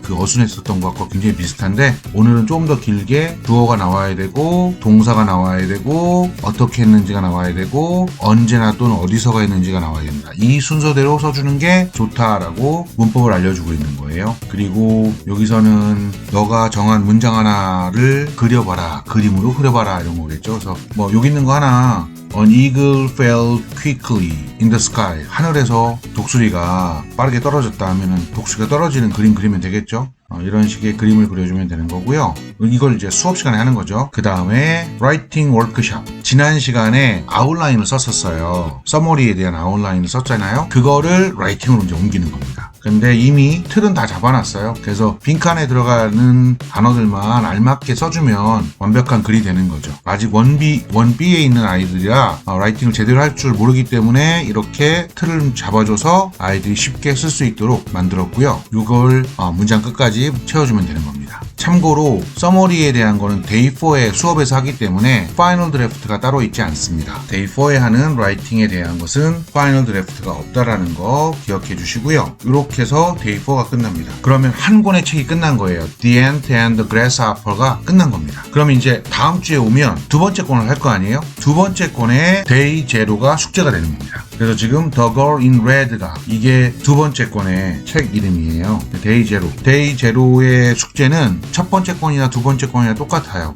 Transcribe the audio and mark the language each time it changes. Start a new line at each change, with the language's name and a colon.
Korean: 그 어순 했었던 것과 굉장히 비슷한데 오늘은 좀 더 길게 주어가 나와야 되고 동사가 나와야 되고 어떻게 했는지가 나와야 되고 언제나 또는 어디서가 했는지가 나와야 된다. 이 순서대로 써주는 게 좋다라고 문법을 알려주고 있는 거예요. 그리고 여기서는 너가 정한 문장 하나를 그려봐라. 그림으로 그려봐라 이런 거겠죠. 그래서 여기 있는 거 하나
English: An eagle fell quickly in the sky.
Korean: 하늘에서 독수리가 빠르게 떨어졌다 하면은 독수리가 떨어지는 그림 그리면 되겠죠. 이런 식의 그림을 그려주면 되는 거고요. 이걸 이제 수업 시간에 하는 거죠. 그 다음에 writing workshop. 지난 시간에 아웃라인을 썼었어요. 서머리에 대한 아웃라인을 썼잖아요. 그거를 라이팅으로 이제 옮기는 겁니다. 근데 이미 틀은 다 잡아놨어요. 그래서 빈칸에 들어가는 단어들만 알맞게 써주면 완벽한 글이 되는 거죠. 아직 1B에 있는 아이들이라 라이팅을 제대로 할 줄 모르기 때문에 이렇게 틀을 잡아줘서 아이들이 쉽게 쓸 수 있도록 만들었고요. 이걸 문장 끝까지 채워주면 되는 겁니다. 참고로 서머리에 대한 거는 데이 4의 수업에서 하기 때문에 파이널 드래프트가 따로 있지 않습니다. 데이 4에 하는 라이팅에 대한 것은 파이널 드래프트가 없다라는 거 기억해 주시고요. 이렇게 해서 데이 4가 끝납니다. 그러면 한 권의 책이 끝난 거예요. The Ant and the Grasshopper가 끝난 겁니다. 그럼 이제 다음 주에 오면 두 번째 권을 할 거 아니에요? 두 번째 권의 데이 제로가 숙제가 되는 겁니다. 그래서 지금 The Girl in Red가 이게 두 번째 권의 책 이름이에요. 데이 제로. 데이 제로의 숙제는 첫 번째 권이나 두 번째 권이나 똑같아요.